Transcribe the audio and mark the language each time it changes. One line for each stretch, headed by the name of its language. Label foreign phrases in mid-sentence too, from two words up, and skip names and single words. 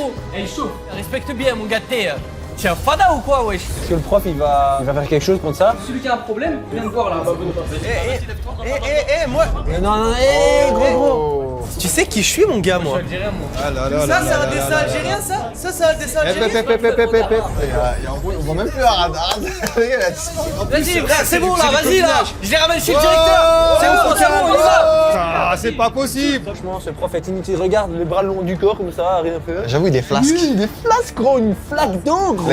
French: gros. Elle est chaud. Respecte bien, mon gars. T'es un fada ou quoi, wesh? Est-ce que le prof, il va faire quelque chose contre ça? Celui qui a un problème, viens me voir là. moi... Non, gros. Tu sais qui je suis, mon gars, moi? Ah là là Ça, là c'est là un là dessin là. algérien, ça? Ça, c'est un dessin Hep, algérien? hep, hep, hep, hep, hep, hep. On voit même plus Arad. Arad, il a disparu. Vas-y, frère, c'est bon là, c'est du vas-y là. copinage. Je les ramène chez le directeur. C'est bon, on y va. Ah, c'est pas possible. Franchement, ce prof est inutile. Regarde, les bras le long du corps, comme ça, rien fait. J'avoue, il est flasque. Des flasques, gros, une flaque d'eau, gros.